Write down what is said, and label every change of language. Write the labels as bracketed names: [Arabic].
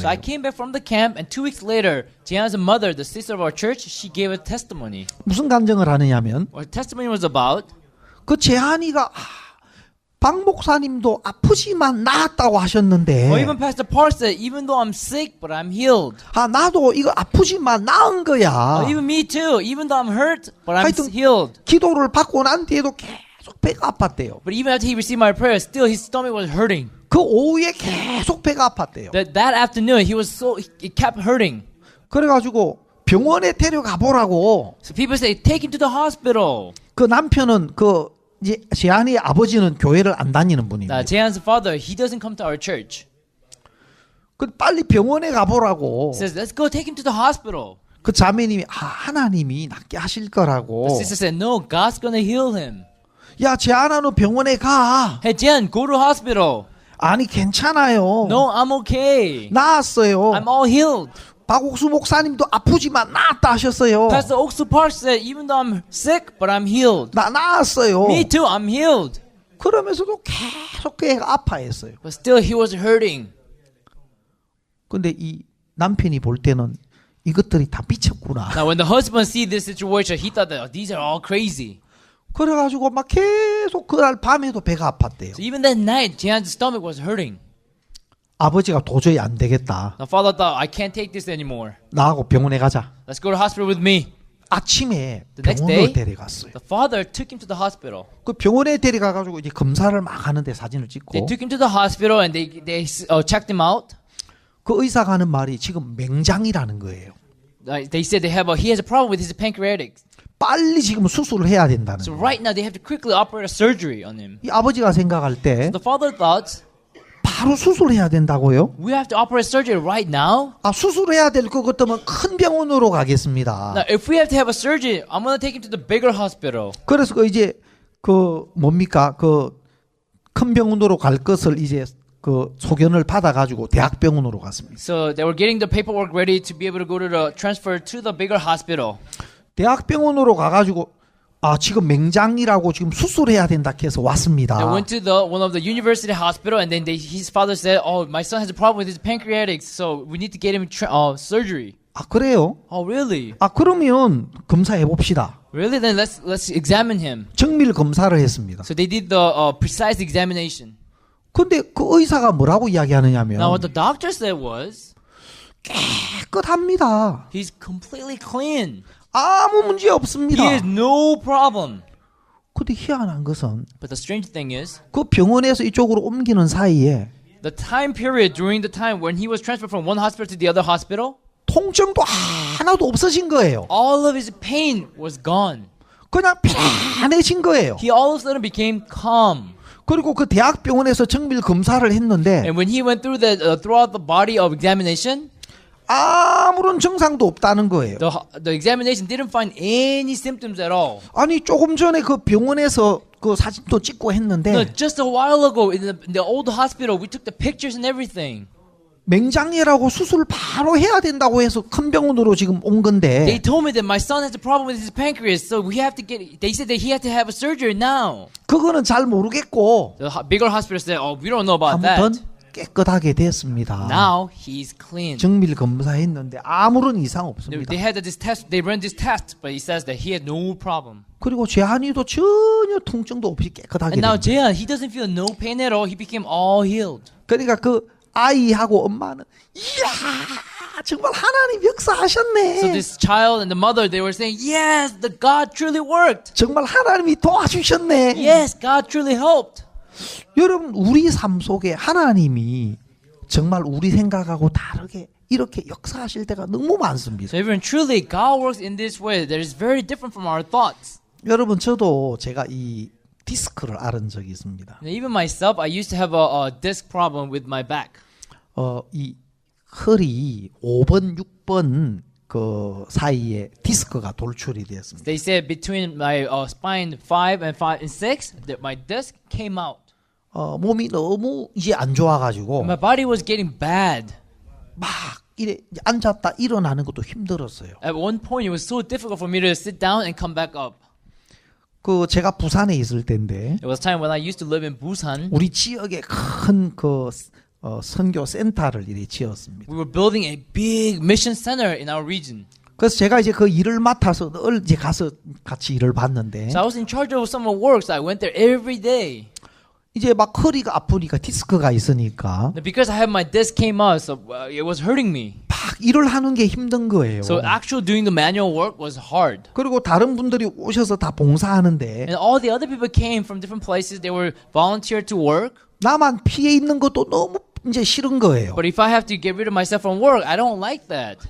[English] So I came back from the camp, and 2 weeks later, Jeon's mother, the sister of our church, she gave a testimony. [Korean] 무슨 간증을 하느냐면 [English] What testimony was about? [Korean] 그 재한이가 박 목사님도 아프지만 나았다고 하셨는데 [English] Or even Pastor Park said, even though I'm sick, but I'm healed. [Korean] 나도 이거 아프지만 나은 거야. [English] Or even me too, even though I'm hurt, but I'm [Korean] 하여튼 [English] healed. [Korean] 기도를 받고 난 뒤에도 계속 배가 아팠대요. [English] But even after he received my prayer, still his stomach was hurting. [Korean] 그 오후에 계속 배가 아팠대요. [English] That afternoon, it kept hurting. [Korean] 그래가지고 병원에 데려가 보라고. [English] So people say, take him to the hospital. [Korean] 그 남편은 그 이제 제한이 아버지는 교회를 안 다니는 분입니다. [English] Now, Jaehan's father, he doesn't come to our church. [Korean] 그 빨리 병원에 가보라고. [English] He says, let's go take him to the hospital. [Korean] 그 자매님이 하나님이 낫게 하실 거라고. [English] The sister said, no, God's gonna heal him. [Korean] 야, 제한아 너 병원에 가. [English] Hey, Jaehan, go to hospital. [Korean] 아니 괜찮아요. [English] No, I'm okay. [Korean] 나았어요. [English] I'm all healed. [Korean] 박옥수 목사님도 아프지만 나았다 하셨어요. [English] Pastor Oksu Park said, even though I'm sick, but I'm healed. [Korean] 나 나았어요. [English] Me too, I'm healed. [Korean] 그러면서도 계속 걔가 아파했어요. [English] But still, he was hurting. [Korean] 근데 이 남편이 볼 때는 이것들이 다 미쳤구나. [English] Now, when the husband see this situation, he thought that oh, these are all crazy. [Korean] 그래가지고 막 계속 그날 밤에도 배가 아팠대요. [English] So even that night, Jaehan's stomach was hurting. [Korean] 아버지가 도저히 안 되겠다. [English] The father thought, I can't take this anymore. [Korean] 나하고 병원에 가자. [English] Let's go to hospital with me. [Korean] 아침에 [English] The next [Korean] 병원으로 데려갔어요. [English] The father took him to the hospital. [Korean] 그 병원에 데려가가지고 이제 검사를 막 하는데 사진을 [English] They [Korean] 찍고 [English] took him to the hospital and they checked him out. [Korean] 그 의사가 하는 말이 지금 맹장이라는 거예요. [English] They said he has a problem with his pancreatics. [Korean] 빨리 지금 수술을 해야 된다는 [English] So [Korean] 거예요. [English] right now they have to quickly operate a surgery on him. [Korean] 이 아버지가 생각할 때 [English] The father thought, [Korean] 바로 수술해야 된다고요? [English] we have to operate surgery right now. [Korean] 아 수술해야 될 것 같으면 큰 병원으로 가겠습니다. [English] Now, if we have to have a surgery, I'm gonna take him to the bigger hospital. [Korean] 그래서 그 이제 그 뭡니까 그 큰 병원으로 갈 것을 이제 그 소견을 받아가지고 대학병원으로 갔습니다. [English] So they were getting the paperwork ready to be able to go to the transfer to the bigger hospital. [Korean] 대학병원으로 가가지고 아 지금 맹장이라고 지금 수술해야 된다 해서 왔습니다. [English] They went to one of the university hospital, and then his father said, "Oh, my son has a problem with his pancreatics, so we need to get him surgery." [Korean] 아 그래요? [English] Oh, really? [Korean] 아 그러면 검사해 봅시다. [English] Really? Then let's examine him. [Korean] 정밀 검사를 했습니다. [English] So they did the precise examination. [Korean] 근데 그 의사가 뭐라고 이야기하느냐면 [English] Now what the doctor said was, [Korean] 깨끗합니다. [English] he's completely clean. [Korean] 아무 문제 없습니다. [English] He has no problem. [Korean] 근데 희한한 것은 [English] But the strange thing is, [Korean] 그 병원에서 이쪽으로 옮기는 사이에 [English] the time period during the time when he was transferred from one hospital to the other hospital, [Korean] 통증도 하나도 없어진 거예요. [English] all of his pain was gone. [Korean] 그냥 편해진 거예요. [English] He all of a sudden became calm. [Korean] 그리고 그 대학병원에서 정밀 검사를 했는데 [English] And when he went through throughout the body of examination, [Korean] 아무런 증상도 없다는 거예요. [English] the examination didn't find any symptoms at all. [Korean] 아니 조금 전에 그 병원에서 그 사진도 찍고 [English] No, [Korean] 했는데 [English] just a while ago in the old hospital, we took the pictures and everything. [Korean] 맹장이라고 수술 바로 해야 된다고 해서 큰 병원으로 지금 온 건데 [English] They told me that my son has a problem with his pancreas, so we have to get. They said that he had to have a surgery now. [Korean] 그거는 잘 모르겠고 [English] The bigger hospital said, "Oh, we don't know about [Korean] 아무튼 [English] that." [Korean] 깨끗하게 됐습니다. [English] Now he's clean. [Korean] 정밀 검사했는데 아무런 이상 없습니다. [English] They had this test. They ran this test, but he says that he had no problem. [Korean] 그리고 재한이도 전혀 통증도 없이 깨끗하게 [English] And now [Korean] 됩니다. [English] Jaehan, he doesn't feel no pain at all. He became all healed. [Korean] 그러니까 그 아이하고 엄마는 이야 정말 하나님 역사하셨네. [English] So this child and the mother, they were saying, "Yes, the God truly worked. [Korean] 정말 하나님이 도와주셨네. [English] Yes, God truly helped." [Korean] 여러분 우리 삶 속에 하나님이 정말 우리 생각하고 다르게 이렇게 역사하실 때가 너무 많습니다. [English] So even truly, God works in this way that is very different from our thoughts. [Korean] 여러분 저도 제가 이 디스크를 앓은 적이 있습니다. [English] And even myself, I used to have a disc problem with my back. [Korean] 이 허리 5번, 6번 그 사이에 디스크가 돌출이 되었습니다. [English] They said between my spine 5 and 6, that my disc came out. [Korean] 몸이 너무 이제 안 좋아가지고 [English] My body was getting bad. [Korean] 막 이래 앉았다 일어나는 것도 힘들었어요. [English] At one point, it was so difficult for me to sit down and come back up. [Korean] 그 제가 부산에 있을 때인데 [English] It was time when I used to live in Busan. [Korean] 우리 지역에 큰 그 선교 센터를 이렇게 지었습니다. [English] We were building a big mission center in our region. [Korean] 그래서 제가 이제 그 일을 맡아서 늘 이제 가서 같이 일을 봤는데 [English] So I was in charge of some of works. I went there every day. [Korean] 이제 막 허리가 아프니까 디스크가 있으니까 [English] And because I had my disc came out, so it was hurting me. [Korean] 막 일을 하는 게 힘든 거예요. [English] So actual doing the manual work was hard. [Korean] 그리고 다른 분들이 오셔서 다 봉사하는데 [English] And all the other people came from different places. They were volunteered to work. [Korean] 나만 피해 있는 것도 너무 이제 싫은 거예요. [English] But if I have to get rid of myself from work, I don't like that.